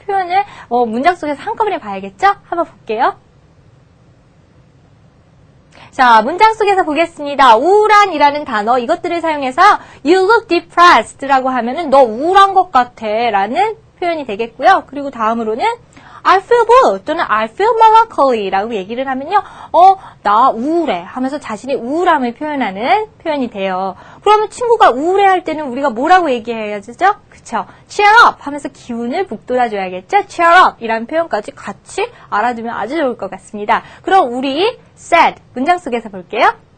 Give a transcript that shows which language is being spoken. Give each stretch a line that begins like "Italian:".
Korean: 표현을 문장 속에서 한꺼번에 봐야겠죠? 한번 볼게요. 자, 문장 속에서 보겠습니다. 우울한이라는 단어, 이것들을 사용해서
English: You look depressed
Korean: 라고 하면은 너 우울한 것 같아 라는 표현이 되겠고요. 그리고 다음으로는
English: I feel blue
Korean: 또는
English: I feel melancholy
Korean: 라고 얘기를 하면요. 나 우울해 하면서 자신의 우울함을 표현하는 표현이 돼요. 그러면 친구가 우울해할 때는 우리가 뭐라고 얘기해야죠? 그쵸? cheer up 하면서 기운을 북돋아줘야겠죠? cheer up 이라는 표현까지 같이 알아두면 아주 좋을 것 같습니다. 그럼 우리 sad 문장 속에서 볼게요.